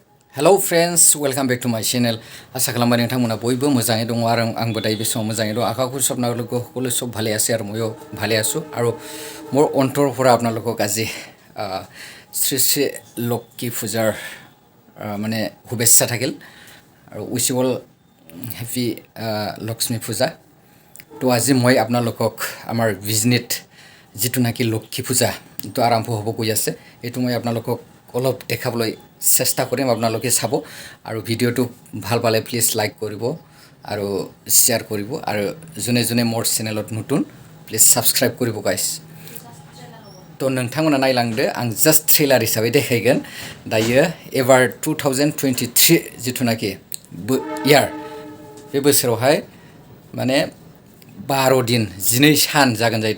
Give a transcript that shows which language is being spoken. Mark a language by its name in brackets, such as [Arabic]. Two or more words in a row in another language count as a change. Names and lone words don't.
[English] Hello friends, welcome back to my channel. [Bodo] आशा खालामबाय नोंथांमोना बयबो मोजाङै दङ आरो आंबो दायो बे समाव मोजाङै दं आखाखौ सबनागलोको [Assamese] সকলো সব ভালে আছে আৰু ময়ো ভালে আছো আৰু মোৰ অন্তৰৰ পৰা আপোনালোকক আজি শ্ৰী শ্ৰী লক্ষ্মী পূজাৰ মানে শুভেচ্ছা থাকিল আৰু [English] wish you all [Assamese] হেপী লক্ষ্মী পূজা তো আজি মই আপোনালোকক আমাৰ বিজনিত যিটো নাকি লক্ষ্মী পূজা এইটো আৰম্ভ হ'ব গৈ আছে এইটো মই আপোনালোকক অলপ দেখাবলৈ চেষ্টা কৰিম আপোনালোকে চাব আৰু ভিডিঅ'টো ভাল পালে প্লিজ লাইক কৰিব আৰু শ্বেয়াৰ কৰিব আৰু যোনে যোনে মোৰ চেনেলত নতুন [English] please subscribe [Assamese] কৰিব গাইস তো [Bodo] नोंथांमोना नायलांदो आं जास्ट ट्रेलार हिसाबै देखायगोन दायो एबार 2023 जिथुनाखि यार बे बोसोरावहाय माने 12 दिन 12 सान जागोन जाहैदों